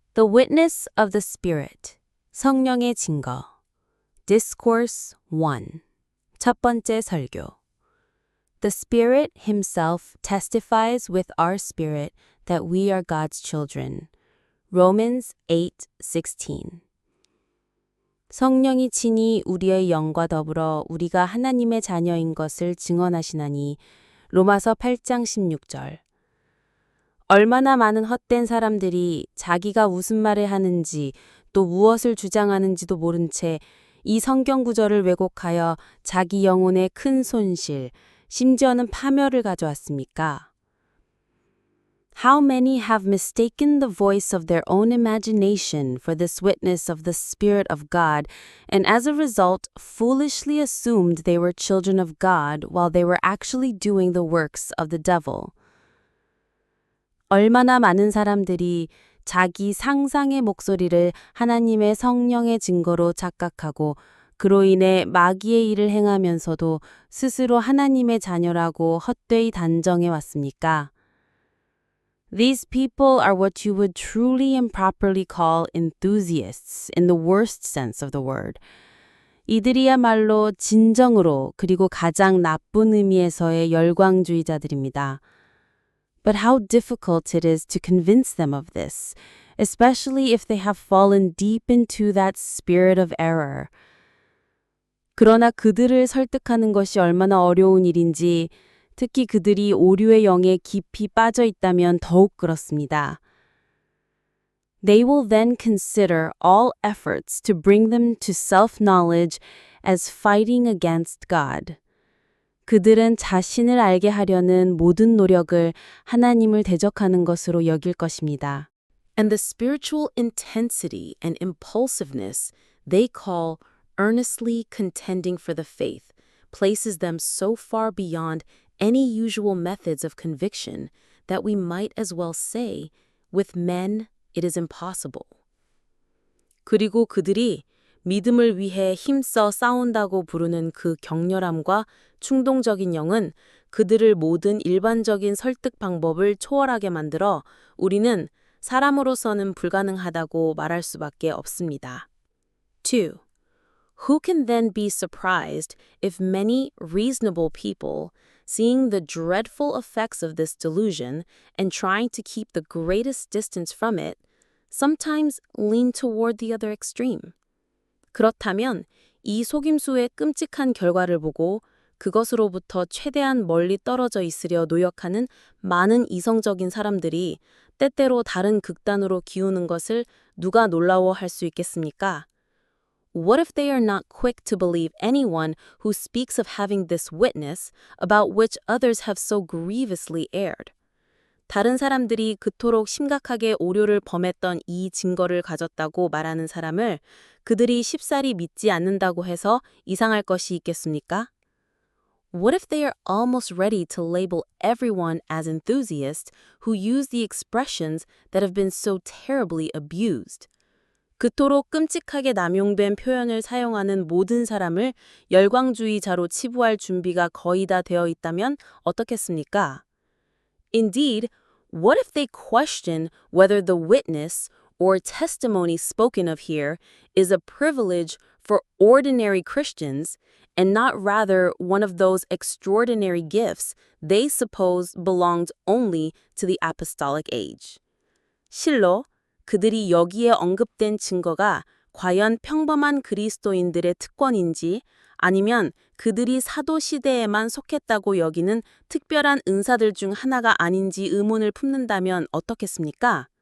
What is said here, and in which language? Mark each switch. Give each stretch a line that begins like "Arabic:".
English: The Witness of the Spirit,
Korean: 성령의 증거.
English: Discourse 1.
Korean: 첫 번째 설교.
English: The Spirit Himself testifies with our spirit that we are God's children. Romans 8:16.
Korean: 성령이 친히 우리의 영과 더불어 우리가 하나님의 자녀인 것을 증언하시나니. 로마서 8장 16절. 얼마나 많은 헛된 사람들이 자기가 무슨 말을 하는지 또 무엇을 주장하는지도 모른 채 이 성경 구절을 왜곡하여 자기 영혼에 큰 손실, 심지어는 파멸을 가져왔습니까?
English: How many have mistaken the voice of their own imagination for this witness of the Spirit of God, and as a result, foolishly assumed they were children of God while they were actually doing the works of the devil.
Korean: 얼마나 많은 사람들이 자기 상상의 목소리를 하나님의 성령의 증거로 착각하고 그로 인해 마귀의 일을 행하면서도 스스로 하나님의 자녀라고 헛되이 단정해 왔습니까?
English: These people are what you would truly and properly call enthusiasts in the worst sense of the word.
Korean: 이들이야말로 진정으로 그리고 가장 나쁜 의미에서의 열광주의자들입니다.
English: But how difficult it is to convince them of this, especially if they have fallen deep into that spirit of error.
Korean: 그러나 그들을 설득하는 것이 얼마나 어려운 일인지, 특히 그들이 오류의 영에 깊이 빠져 있다면 더욱 그렇습니다.
English: They will then consider all efforts to bring them to self-knowledge as fighting against God.
Korean: 그들은 자신을 알게 하려는 모든 노력을 하나님을 대적하는 것으로 여길 것입니다.
English: And the spiritual intensity and impulsiveness they call earnestly contending for the faith places them so far beyond any usual methods of conviction that we might as well say, with men it is impossible.
Korean: 그리고 그들이 믿음을 위해 힘써 싸운다고 부르는 그 격렬함과 충동적인 영은 그들을 모든 일반적인 설득 방법을 초월하게 만들어 우리는 사람으로서는 불가능하다고 말할 수밖에 없습니다. 2.
English: Who can then be surprised if many reasonable people, seeing the dreadful effects of this delusion and trying to keep the greatest distance from it, sometimes lean toward the other extreme?
Korean: 그렇다면 이 속임수의 끔찍한 결과를 보고 그것으로부터 최대한 멀리 떨어져 있으려 노력하는 많은 이성적인 사람들이 때때로 다른 극단으로 기우는 것을 누가 놀라워할 수 있겠습니까?
English: What if they are not quick to believe anyone who speaks of having this witness about which others have so grievously erred?
Korean: 다른 사람들이 그토록 심각하게 오류를 범했던 이 증거를 가졌다고 말하는 사람을 그들이 쉽사리 믿지 않는다고 해서 이상할 것이 있겠습니까?
English: What if they are almost ready to label everyone as enthusiasts who use the expressions that have been so terribly abused?
Korean: 그토록 끔찍하게 남용된 표현을 사용하는 모든 사람을 열광주의자로 치부할 준비가 거의 다 되어 있다면 어떻겠습니까?
English: Indeed, what if they question whether the witness or testimony spoken of here is a privilege for ordinary Christians and not rather one of those extraordinary gifts they suppose belonged only to the apostolic age?
Korean: 실로 그들이 여기에 언급된 증거가 과연 평범한 그리스도인들의 특권인지 아니면 그들이 사도 시대에만 속했다고 여기는 특별한 은사들 중 하나가 아닌지 의문을 품는다면 어떻겠습니까?